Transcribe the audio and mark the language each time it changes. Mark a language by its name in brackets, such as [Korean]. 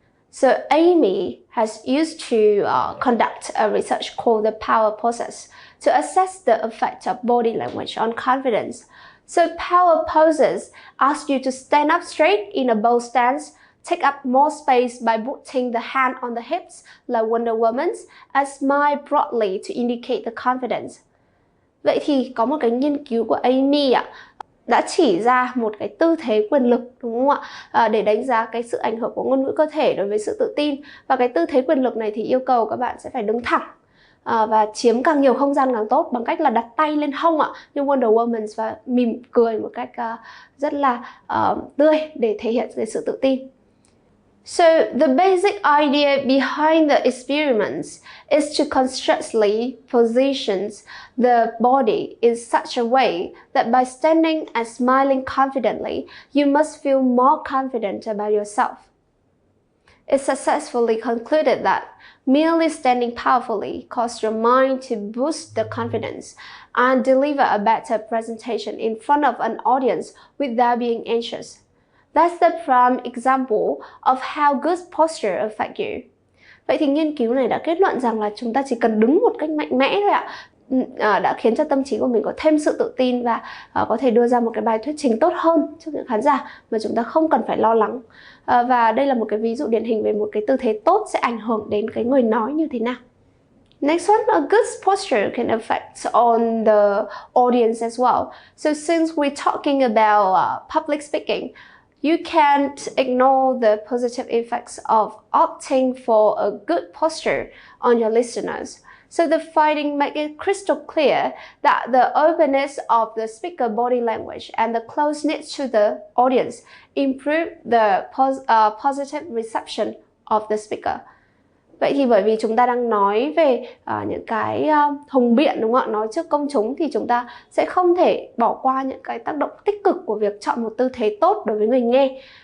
[English] So Amy has used to conduct a research called the power process to assess the effect of body language on confidence. So power poses ask you to stand up straight in a bold stance, take up more space by putting the hand on the hips like Wonder Woman's, and smile broadly to indicate the confidence. [Vietnamese] Vậy thì có một cái nghiên cứu của Amy đã chỉ ra một cái tư thế quyền lực, đúng không ạ? Để đánh giá cái sự ảnh hưởng của ngôn ngữ cơ thể đối với sự tự tin. Và cái tư thế quyền lực này thì yêu cầu các bạn sẽ phải đứng thẳng và chiếm càng nhiều không gian càng tốt, bằng cách là đặt tay lên hông như Wonder Woman và mỉm cười một cách rất là tươi để thể hiện cái sự tự tin. [English] So the basic idea behind the experiments is to constructively position the body in such a way that by standing and smiling confidently, you must feel more confident about yourself. It successfully concluded that merely standing powerfully causes your mind to boost the confidence and deliver a better presentation in front of an audience without being anxious. That's the prime example of how good posture affects you. [Vietnamese] Vậy thì nghiên cứu này đã kết luận rằng là chúng ta chỉ cần đứng một cách mạnh mẽ thôi đã khiến cho tâm trí của mình có thêm sự tự tin và có thể đưa ra một cái bài thuyết trình tốt hơn cho những khán giả mà chúng ta không cần phải lo lắng. Và đây là một cái ví dụ điển hình về một cái tư thế tốt sẽ ảnh hưởng đến cái người nói như thế nào. [English] Next one, a good posture can affect on the audience as well. So since we're talking about public speaking, you can't ignore the positive effects of opting for a good posture on your listeners. So the finding make it crystal clear that the openness of the speaker body language and the closeness to the audience improve the positive reception of the speaker. [Vietnamese] Vậy thì bởi vì chúng ta đang nói về những cái hùng biện, đúng không ạ? Nói trước công chúng thì chúng ta sẽ không thể bỏ qua những cái tác động tích cực của việc chọn một tư thế tốt đối với người nghe.